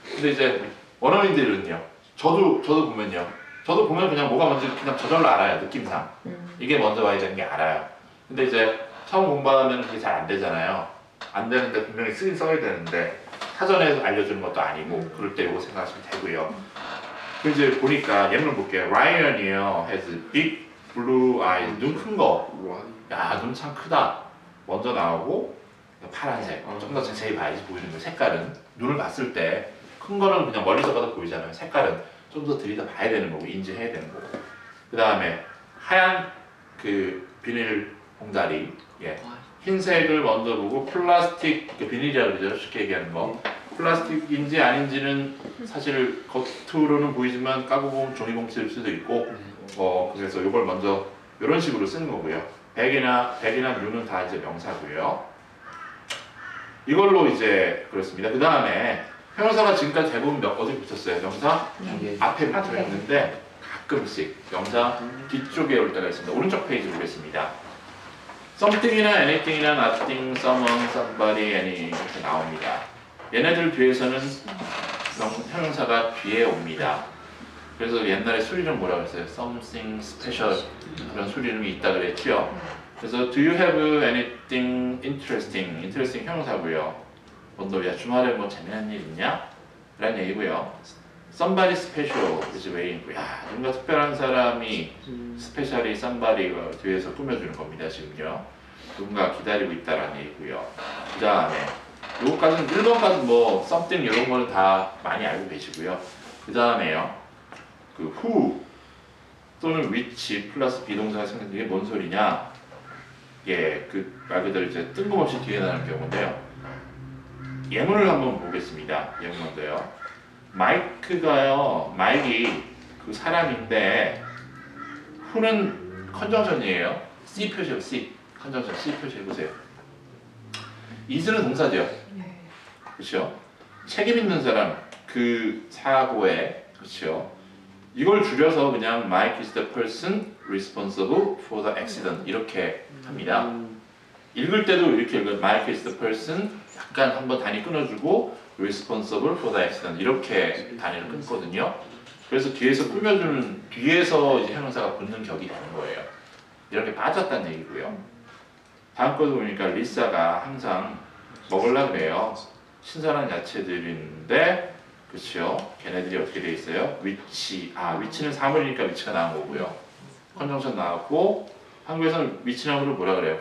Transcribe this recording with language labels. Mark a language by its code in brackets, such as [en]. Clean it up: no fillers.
[ko] 근데 이제 원어민들은요. 저도 보면 그냥 뭐가 먼저 그냥 저절로 알아요. 느낌상. 이게 먼저 와야 되는 게 알아요. 근데 이제 처음 공부하면 그게 잘 안 되잖아요. 안 되는데 분명히 쓰긴 써야 되는데 사전에서 알려주는 것도 아니고 그럴 때 이거 생각하시면 되고요. 그리고 이제 보니까 예문을 볼게요. [en] Ryan이요 has big blue eyes. [ko] 눈 큰 거. 야, 눈 참 크다. 먼저 나오고 파란색. 좀 더 자세히 봐야지 보이는 거예요. 색깔은 눈을 봤을 때 큰 거는 그냥 멀리서 봐도 보이잖아요. 색깔은 좀 더 들이다 봐야 되는 거고 인지해야 되는 거고. 그 다음에 하얀 비닐 봉다리. 흰색을 먼저 보고 플라스틱 비닐이라고 그러죠. 쉽게 얘기하는 거. 플라스틱인지 아닌지는 사실 겉으로는 보이지만 까고 보면 종이봉투일 수도 있고 그래서 이걸 먼저 이런 식으로 쓰는 거고요. 백이나 류는 다 이제 명사고요. 이걸로 이제 그렇습니다. 그 다음에 형용사가 지금까지 대부분 어디 붙였어요? 명사 앞에 붙어 있는데 가끔씩 명사 뒤쪽에 올 때가 있습니다. 오른쪽 페이지 보겠습니다. something이나 anything이나 nothing, someone, somebody, any 이렇게 나옵니다. 얘네들 뒤에서는 형용사가 뒤에 옵니다. 그래서 옛날에 술이름 뭐라고 했어요? something special 그런 술이름이 있다 그랬죠. [en] 그래서 do you have anything interesting? [ko] interesting 형용사고요. 야 주말에 뭐 재미난 일 있냐? 라는 얘기고요. [en] somebody special is waiting. [ko] 야 누군가 특별한 사람이 스페셜이 somebody가 뒤에서 꾸며주는 겁니다. 지금요. 누군가 기다리고 있다라는 얘기고요. 그 다음에 요거까지는 1번까지 뭐 something 이런 거는 다 많이 알고 계시고요. 그 다음에요. who 또는 which 플러스 비동사가 생겼는데 이게 뭔 소리냐? 말 그대로 이제 뜬금없이 뒤에 나는 경우인데요. 예문을 한번 보겠습니다. 예문 먼저요. 마이크가요. 마이크이 그 사람인데 who는 컨정션이에요. C 표시요. C 컨정션 C 표시해 보세요. is는 동사죠. 그렇죠? 책임 있는 사람 그 사고에 그렇죠? [en] 이걸 줄여서 그냥 Mike is the person responsible for the accident [ko] 이렇게 합니다. 읽을 때도 이렇게 읽어요. [en] Mike is the person [ko] 약간 한번 단위 끊어주고 [en] responsible for the accident [ko] 이렇게 단위를 끊거든요. 그래서 뒤에서 꾸며주는 뒤에서 이제 형용사가 붙는 격이 되는 거예요. 이렇게 빠졌다는 얘기고요. 다음 거도 보니까 리사가 항상 먹으려고 그래요. 신선한 야채들인데 그렇죠? 걔네들이 어떻게 돼 있어요? 위치 위치는 사물이니까 위치가 나온 거고요. 컨정션 나왔고 한국에서는 위치나무를 뭐라 그래요?